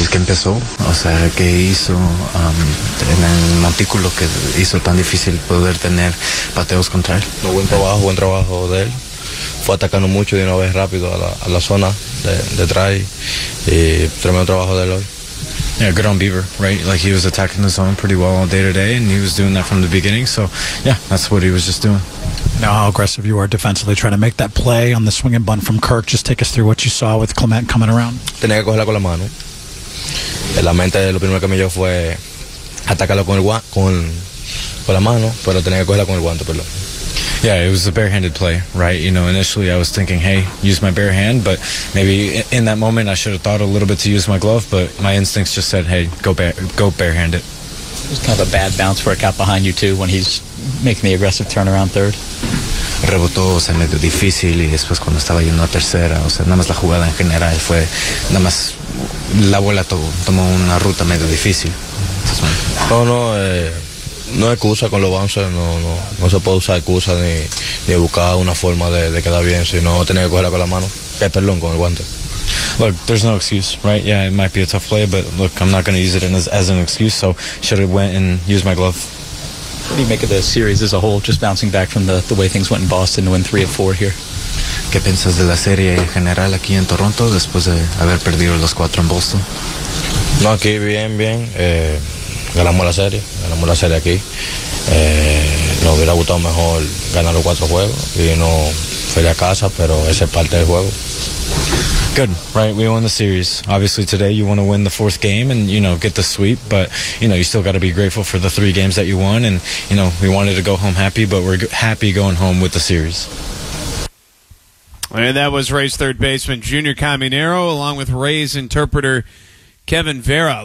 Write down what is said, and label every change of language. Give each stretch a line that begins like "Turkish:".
Spanish: que empezó, o sea, que hizo en el montículo, que hizo tan difícil poder tener pateos contra él. No, buen trabajo de él. Fue atacando mucho de una vez rápido a la zona de atrás y tremendo trabajo de él hoy.
English: Yeah, good on Beaver, right? Like, he was attacking the zone pretty well all day today, and he was doing that from the beginning. So, yeah, that's what he was just doing. Now, how aggressive you are defensively, trying to make that play on the swing and bunt from Kirk. Just take us through what you saw with Clement coming around.
Spanish: Tenía que cogerla con la mano. En la mente, lo primero que me dio fue atacarlo con la mano, pero tenía que cogerla con el guante, perdón.
English: Yeah, it was a barehanded play, right? You know, initially I was thinking, hey, use my bare hand, but maybe in that moment I should have thought a little bit to use my glove, but my instincts just said, hey, go barehanded. It was kind of a bad bounce for a cap behind you too when he's making the aggressive turnaround third.
Spanish: Rebotó, o sea, medio difícil, y después cuando estaba yendo a tercera, o sea, nada más la jugada en general fue, nada más la bola tomó una ruta medio difícil. No, no, no hay excusa con los bounces, no se puede usar excusa ni buscar una forma de quedar bien, sino tener que cogerla con la mano, perdón, con el guante.
English: Look, there's no excuse, right? Yeah, it might be a tough play, but look, I'm not going to use it as an excuse, so should have went and used my glove. What do you make of the series as a whole, just bouncing back from the way things went in Boston to win 3 of 4 here?
Spanish: ¿Qué piensas de la serie en general aquí en Toronto después de haber perdido los 4 en Boston? No, aquí bien. Ganamos la serie aquí. Nos hubiera gustado mejor ganar los 4 juegos y no fui a casa, pero esa es parte del juego.
English: Good, right? We won the series. Obviously, today you want to win the 4th game and, you know, get the sweep, but, you know, you still got to be grateful for the 3 games that you won. And, you know, we wanted to go home happy, but we're happy going home with the series. And that was Rays third baseman Junior Caminero along with Rays interpreter Kevin Vera.